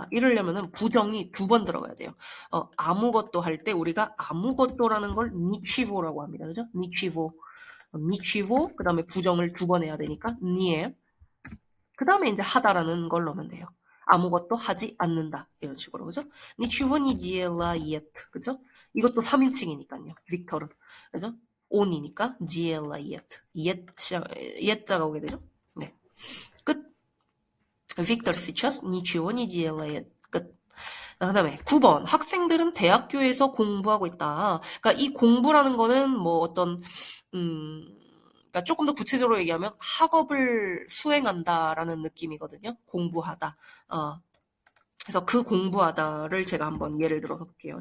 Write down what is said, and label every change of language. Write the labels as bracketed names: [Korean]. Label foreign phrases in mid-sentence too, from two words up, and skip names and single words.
[Korean] 이러려면은 부정이 2번 들어가야 돼요. 아무것도 할 때 우리가 아무것도라는 걸 ничего라고 합니다. 그죠? [Russian] ничего. ничего, [Korean] 그 다음에 부정을 2번 해야 되니까, nie. 그 다음에 이제 하다라는 걸 넣으면 돼요. 아무것도 하지 않는다. 이런 식으로, 그죠? [Russian] Ничего не делает. [Korean] 그죠? 이것도 3인칭이니까요. 빅터는. 그죠? on이니까 делает. yet자가 오게 되죠? 네. 끝. [Russian] Виктор сейчас ничего не делает. [Korean] 끝. 그 다음에 9번. 학생들은 대학교에서 공부하고 있다. 그러니까 이 공부라는 거는 뭐 어떤, 그러니까 조금 더 구체적으로 얘기하면 학업을 수행한다라는 느낌이거든요. 공부하다. 그래서 그 공부하다를 제가 한번 예를 들어서 볼게요.